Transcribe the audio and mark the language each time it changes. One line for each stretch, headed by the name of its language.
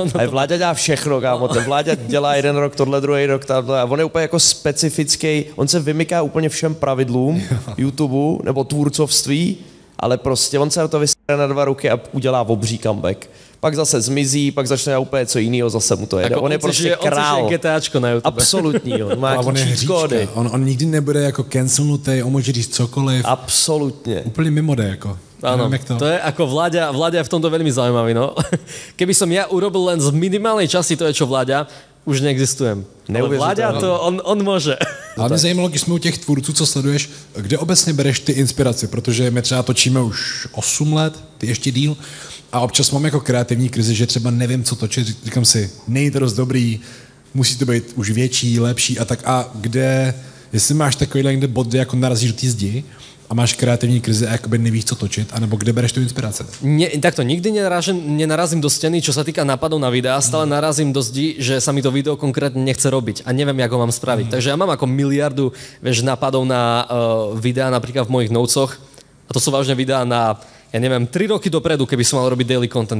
Czech: A Vláďa dělá všechno, kámo, ten Vláďa dělá jeden rok tohle, druhý rok tohle a on je úplně jako specifický, on se vymyká úplně všem pravidlům YouTube nebo tvůrcovství, ale prostě on se na to vysere na 2 roky a udělá obří comeback. Pak zase zmizí, pak začne úplně co jiného, zase mu to jede. On je prostě král. GTAčko na YouTube. Absolutní, on má on je hříčka. kódy. On nikdy nebude jako cancelnutý, on může říct cokoliv. Absolutně. Úplně mimo jde, jako.
Slovak: Áno, to je ako Vláďa je v tomto veľmi zaujímavý, no. Keby som ja urobil len z minimálnej časti to je, čo Vláďa, už neexistujem. Ale Vláďa to, on môže.
Czech: Ale mě zajímalo, když jsme u těch tvůrců, co sleduješ, kde obecně bereš ty inspiraci, protože my třeba točíme už 8 let, ty ještě díl, a občas mám jako kreativní krizi, že třeba nevím, co točit, říkám si, není to dost dobrý, musí to být už větší, lepší a tak. A kde, jestli máš takovýhle někde bod, kde jako narazíš do té zdi a máš kreativní krizi a jakoby nevíš, co točit, anebo kde bereš tu inspiraci?
Slovak: Takto, nikdy nenarazím do steny, čo sa týka nápadov na videá, stále narazím do zdi, že sa mi to video konkrétne nechce robiť a neviem, ako mám spraviť. Takže ja mám ako miliardu, nápadov na videá, napríklad v mojich notesoch, a to sú vážne videá na, ja neviem, 3 roky dopredu, keby som mal robiť daily content.